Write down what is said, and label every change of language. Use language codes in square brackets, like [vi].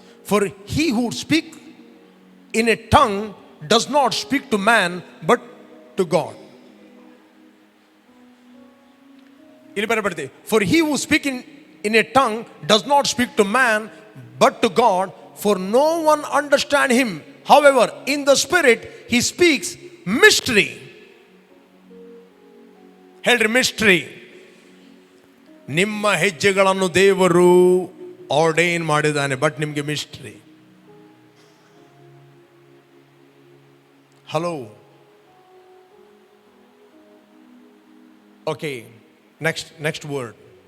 [en] For he who speak in a tongue does not speak to man but to God. [kn] ಇಲ್ಲಿ ಬರಬರ್ತೀವಿ. [en] For he who speak in a tongue does not speak to man but to God, for no one understand him. However, in the spirit he speaks mystery. [kn] ಹೇಳ್ರಿ, mystery. ನಿಮ್ಮ ಹೆಜ್ಜೆಗಳನ್ನು ದೇವರು ಆರ್ಡೈನ್ ಮಾಡಿದ್ದಾನೆ, but ನಿಮಗೆ mystery. [en] Hello, okay. Next word.